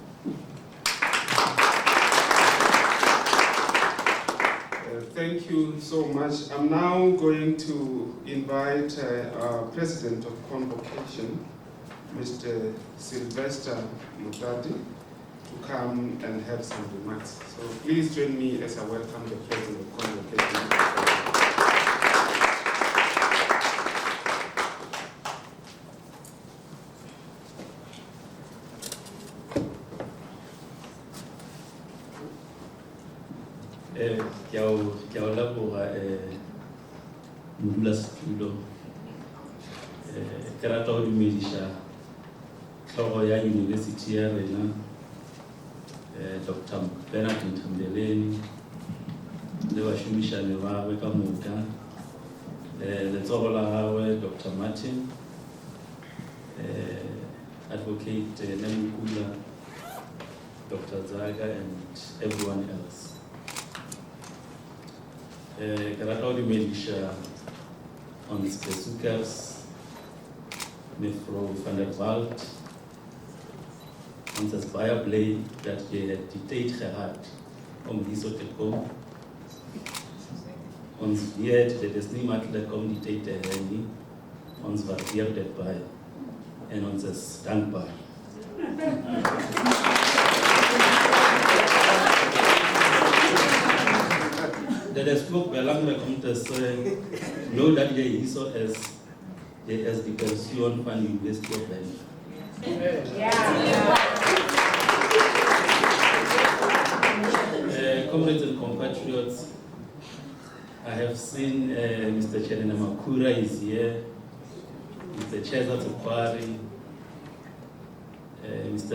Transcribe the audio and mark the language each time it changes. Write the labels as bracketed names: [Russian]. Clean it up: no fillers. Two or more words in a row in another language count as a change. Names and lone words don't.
[English] Thank you so much. I'm now going to invite our President of Convocation, Mr. Sylvester Mutati, to come and have some remarks. So please join me as I welcome the President of Convocation. [Northern Sotho] Ke a o leboga modulasetulo ke rata go dumediša tlhogo ya yunibesithi ya rena Dr. Bernard Ntambeleni le bašomišane ba gagwe ka moka letsogo la gagwe Dr. Martin Advocate Nemukula, Dr. [English] Zaga and everyone else. [Northern Sotho] Ke rata go dumediša [Afrikaans] ons besoekers, mevrou van der Walt, ons is baie bly dat jy die tyd gehad om hierso te kom. Ons weet dit is nie maklik om die tyd te hê nie. Ons waardeer dit baie en ons is dankbaar. Dit is ook belangrijk om te sê nou dat jy hierso is, jy is die persoon van die University of Venda. [English] Comrades and compatriots, I have seen Mr. Chelena Makura is here, Mr. Cheza Tukwari, Mr.